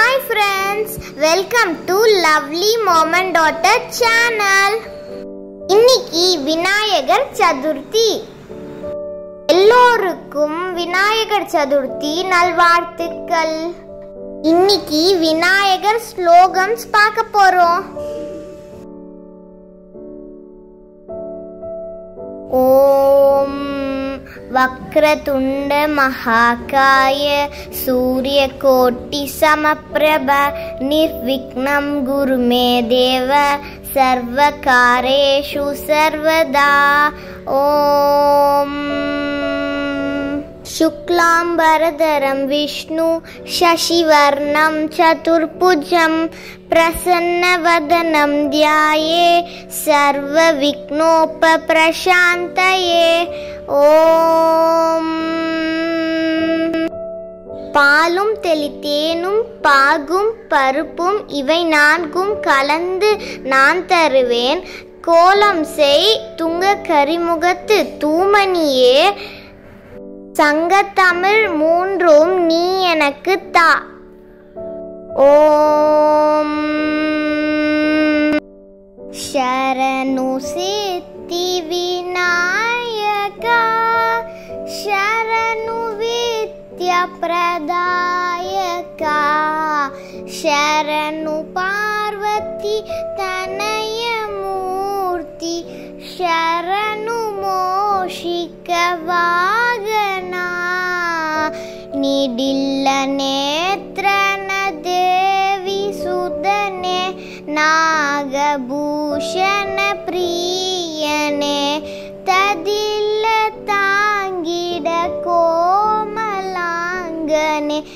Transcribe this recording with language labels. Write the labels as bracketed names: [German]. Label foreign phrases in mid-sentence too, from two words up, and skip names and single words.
[English] friends, welcome to Lovely Mom and Daughter channel. [Tamil] இன்னைக்கு விநாயகர் சதுர்த்தி. எல்லோருக்கும் விநாயகர் சதுர்த்தி நல்வாழ்த்துக்கள். இன்னைக்கு விநாயகர் ஸ்லோகம்ஸ் பார்க்க போறோம். [Sanskrit] ஓம் वक्रतुंड महाकाय सूर्यकोटि समप्रभ निर्विघ्नं गुरु मे देव सर्वकारेषु सर्वदा. ओम शुक्लांबरधरं विष्णु शशिवर्णं चतुर्भुजं प्रसन्नवदनं ध्याये सर्वविघ्नोपशान्तये. [Tamil] ஓம் பாலும் தெளித்தேனும் பாகும் பருப்பும் இவை நான்கும் கலந்து நான் தருவேன். கோலம் செய் துங்க கரிமுகத்து தூமணியே, சங்கத்தமிழ் மூன்றும் நீ எனக்கு தா. [Kannada] ஓம் ಶರಣು ಸಿದ್ಧಿ ವಿನಾಯಕ ಶರಣು ವಿದ್ಯಾ ಪ್ರದಾಯಕ ಶರಣು ಪಾರ್ವತಿ ತನಯ ಮೂರ್ತಿ ಶರಣು ಮೂಷಿಕ ವಾಹನ ನಿಟಿಲ ನೇತ್ರನ ದೇವಿ ಸುತನೆ ನಾಗಭೂಷಣ ಪ್ರಿಯನೆ ತದಿಲ್ಲ ತಾಂಗಿಡ ಕೋಮಲಾಂಗನೆ